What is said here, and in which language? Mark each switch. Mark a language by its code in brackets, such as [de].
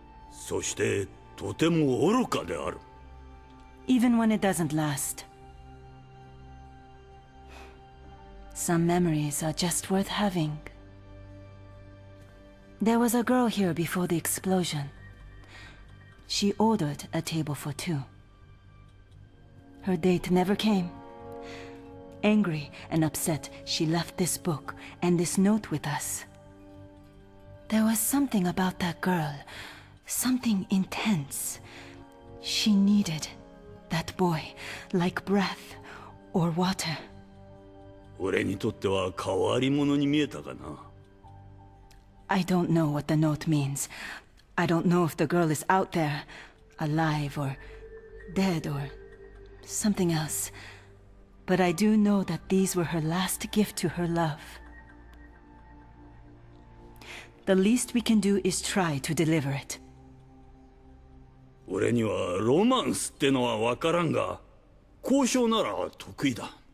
[ja] そしてとても愚かである。 [en] Even when it doesn't last. Some memories are just worth having. There was a girl here before the explosion. She ordered a table for two. Her date never came. Angry and upset, she left this book and this note with us. There was something about that girl, something intense. She needed that boy, like breath or water. [ja] 俺にとっては変わり者に見えたかな。 [en] I don't know what the note means. I don't know if the girl is out there, alive or dead or something else. But I do know that these were her last gift to her love. The least we can do is try to deliver it. [ja] 俺にはロマンスってのは分からんが、交渉なら得意だ。